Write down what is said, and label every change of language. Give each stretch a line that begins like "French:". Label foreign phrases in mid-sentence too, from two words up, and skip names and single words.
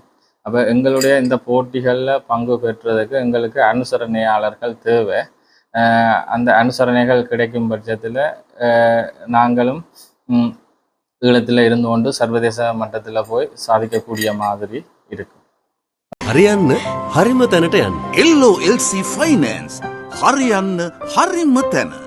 Tamil: அப்போ எங்களுடைய இந்த போட்டிகளில் பங்கு பெற்றதுக்கு எங்களுக்கு அனுசரணையாளர்கள் தேவை. அந்த அனுசரணைகள் கிடைக்கும் பட்சத்தில் நாங்களும் ஈழத்தில் இருந்து கொண்டு சர்வதேச மட்டத்தில் போய் சாதிக்கக்கூடிய மாதிரி இருக்கும்.
Sinhala: හරියන්න හරිම තැනට යන්න. LOLC Finance හරියන්න හරිම තැන.